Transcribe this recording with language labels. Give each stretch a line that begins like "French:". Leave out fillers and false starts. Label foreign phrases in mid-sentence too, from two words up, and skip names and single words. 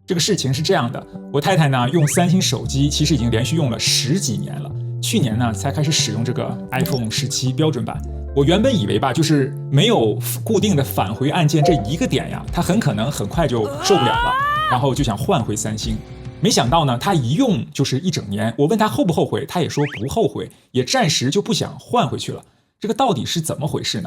Chinese: 這個事情是這樣的，我太太呢用三星手机其實已經連續用了10幾年了，去年呢才開始使用這個 iPhone 17標準版。我原本以為吧，就是沒有固定的返回按鍵這一個點呀，它很可能很快就受不了了，然後就想換回三星。沒想到呢，他一用就是1整年。我問他後不後悔，他也說不後悔，也暫時就不想換回去了。這個到底是怎麼回事呢？